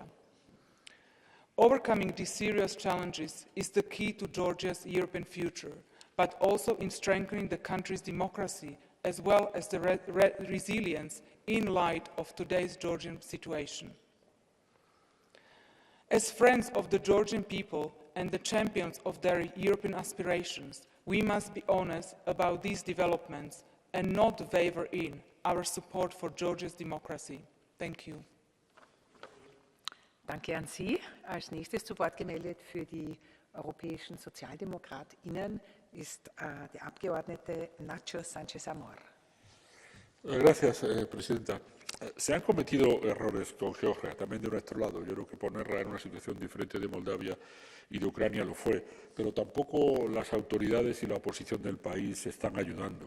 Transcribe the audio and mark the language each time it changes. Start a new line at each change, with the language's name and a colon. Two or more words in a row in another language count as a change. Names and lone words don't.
English: Overcoming these serious challenges is the key to Georgia's European future, but also in strengthening the country's democracy as well as the resilience in light of today's Georgian situation. As friends of the Georgian people and the champions of their European aspirations, we must be honest about these developments and not waver in our support for Georgia's democracy. Thank you.
German: Danke an Sie. Als nächstes zu Wort gemeldet für die europäischen SozialdemokratInnen ist der Abgeordnete Nacho Sánchez Amor.
Spanish: Gracias, Presidenta. Se han cometido errores con Georgia, también de nuestro lado. Yo creo que ponerla en una situación diferente de Moldavia y de Ucrania lo fue, pero tampoco las autoridades y la oposición del país están ayudando.